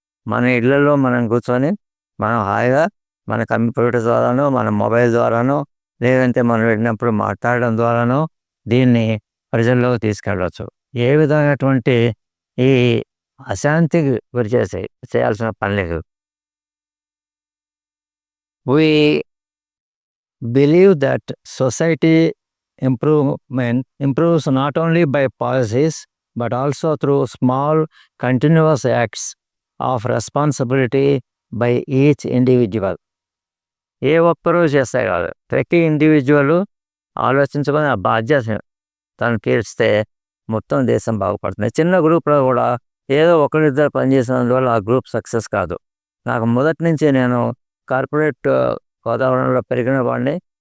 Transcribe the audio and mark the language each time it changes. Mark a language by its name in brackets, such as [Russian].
[Telugu] మన ఇళ్లలో మనం కూర్చొని మనం హాయిగా మన కంప్యూటర్ ద్వారానో, మన మొబైల్ ద్వారానో, లేదంటే మనం వెళ్ళినప్పుడు మాట్లాడడం ద్వారానో దీన్ని ప్రజల్లోకి తీసుకెళ్ళవచ్చు. ఏ విధమైనటువంటి ఈ అశాంతికి గురి చేయాల్సిన పని లేదు. [English] We believe that society improves not only by policies but also through small continuous acts of responsibility by each individual. [Telugu] ఏ ఒక్కరూ చేస్తే కాదు, ప్రతి ఇండివిజువల్ ఆలోచించుకొని ఆ బాధ్యతను తను తీర్చితే మొత్తం దేశం బాగుపడుతుంది. చిన్న గ్రూప్లో కూడా ఏదో ఒకరిద్దరు పనిచేసినందువల్ల ఆ గ్రూప్ సక్సెస్ కాదు. నాకు మొదటి నుంచి నేను కార్పొరేట్ వాతావరణంలో పెరిగిన వాడిని.